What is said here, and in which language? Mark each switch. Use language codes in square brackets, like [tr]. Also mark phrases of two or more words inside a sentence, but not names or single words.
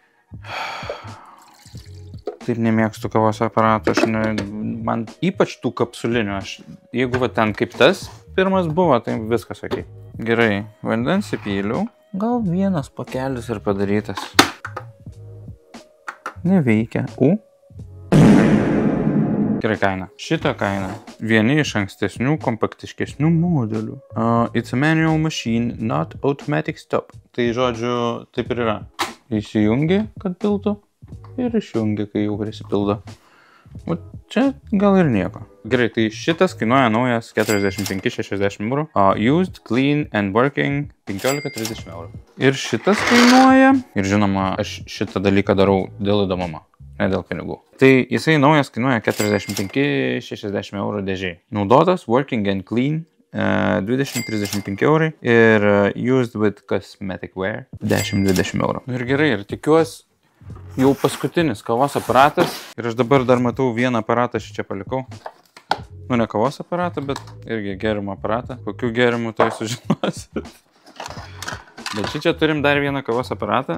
[lt] Taip nemėgstu kavos aparatų, man ypač tų kapsulinių, jeigu va ten kaip tas pirmas buvo, tai viskas ok. Gerai, vandens įpyliau, gal vienas pakelis ir padarytas. Neveikia. Gerai kaina. Šitą kainą. Vieni iš ankstesnių, kompaktiškesnių modelių. [en] It's a manual machine, not automatic stop. [lt] Tai žodžiu, taip ir yra. Įsijungi, kad piltų. Ir išjungia, kai jau prisipildo. O čia gal ir nieko. Gerai, tai šitas kainuoja naujas 45-60 eurų, o [en] used, clean and working [lt] 15-30 eurų. Ir šitas kainuoja, ir žinoma, aš šitą dalyką darau dėl įdomumo, ne dėl pinigų. Tai jisai naujas kainuoja 45-60 eurų dėžiai. Naudotas, [en] working and clean 20-35 [lt] eurai ir [en] used with cosmetic wear 10-20 eurų. [lt] Ir gerai, ir tikiuosi jau paskutinis kavos aparatas. Ir aš dabar dar matau vieną aparatą čia palikau. Nu, ne kavos aparatą, bet irgi gėrimo aparatą. Kokių gėrimų tai sužinosit. Bet čia turim dar vieną kavos aparatą.